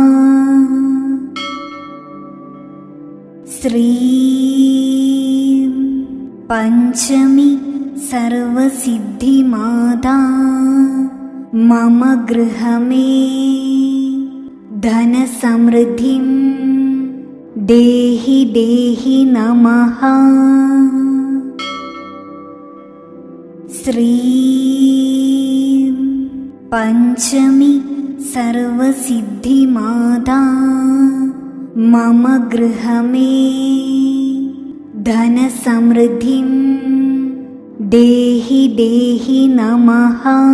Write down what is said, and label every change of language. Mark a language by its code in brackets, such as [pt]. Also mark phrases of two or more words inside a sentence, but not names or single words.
[sa] श्रीं पञ्चमी सर्वसिद्धिमाता मम गृहमे धनसमृद्धिं देहि देहि नमः। ശ്രീം പഞ്ചമി സർവസിദ്ധിമാതാ മമ ഗൃഹമേ ധനസമൃദ്ധിം ദേഹി ദേഹി നമഃ.